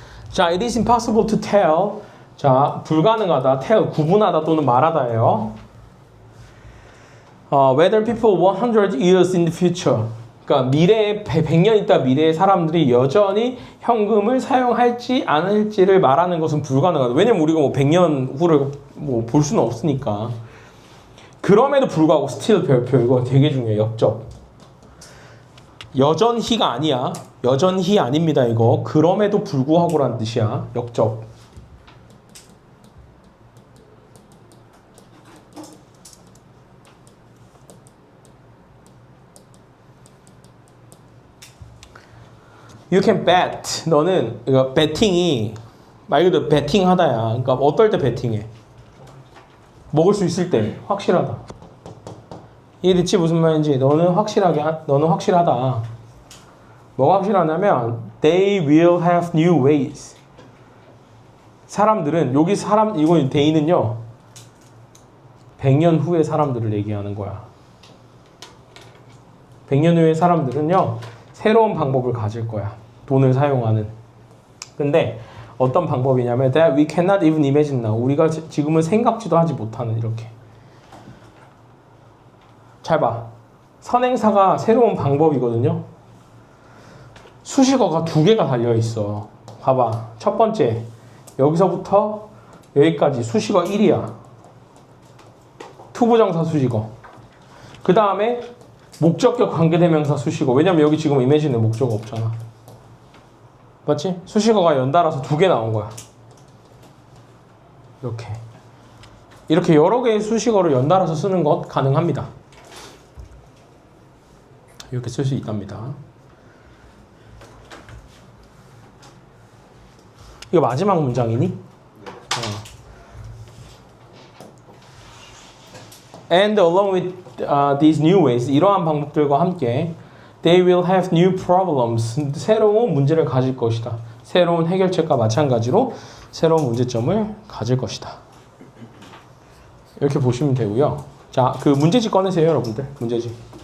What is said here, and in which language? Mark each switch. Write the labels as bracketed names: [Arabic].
[English] 자, it is impossible to tell. [Korean] 자, 불가능하다, tell, 구분하다 또는 말하다예요. [English] Whether people 100 years in the future. [Korean] 그러니까 미래에 100년 있다 미래의 사람들이 여전히 현금을 사용할지 않을지를 말하는 것은 불가능하다. 왜냐면 우리가 뭐 100년 후를 뭐 볼 수는 없으니까. 그럼에도 불구하고 still 별표 이거 되게 중요해요. 역적. 여전히가 아니야. 여전히 아닙니다. 이거 그럼에도 불구하고라는 뜻이야. 역적. [English] You can bet. [Korean] 너는 이거 배팅이 말 그대로 배팅하다야. 그러니까 어떨 때 배팅해? 먹을 수 있을 때 확실하다. 이해됐지 무슨 말인지? 너는 확실하다. 뭐가 확실하냐면 [English] they will have new ways. [Korean] 사람들은 여기 이거 they는요 100년 후의 사람들을 얘기하는 거야. 100년 후의 사람들은요 새로운 방법을 가질 거야. 돈을 사용하는. 근데 어떤 방법이냐면 [English] that we cannot even imagine now. [Korean] 우리가 지금은 생각지도 하지 못하는 이렇게. 잘 봐. 선행사가 새로운 방법이거든요. 수식어가 2개가 달려있어. 봐봐. 첫 번째. 여기서부터 여기까지 수식어 1이야. 투부정사 수식어. 그 다음에 목적격 관계대명사 수식어. 왜냐면 여기 지금 이미지에 목적어 없잖아. 맞지? 수식어가 연달아서 2개 나온 거야. 이렇게 여러 개의 수식어를 연달아서 쓰는 것 가능합니다. 이렇게 쓸 수 있답니다. 이거 마지막 문장이니? [English] And along with these new ways, [Korean] 이러한 방법들과 함께 [English] they will have new problems. [Korean] 새로운 문제를 가질 것이다. 새로운 해결책과 마찬가지로 새로운 문제점을 가질 것이다. 이렇게 보시면 되고요. 자, 그 문제집 꺼내세요, 여러분들. 문제집.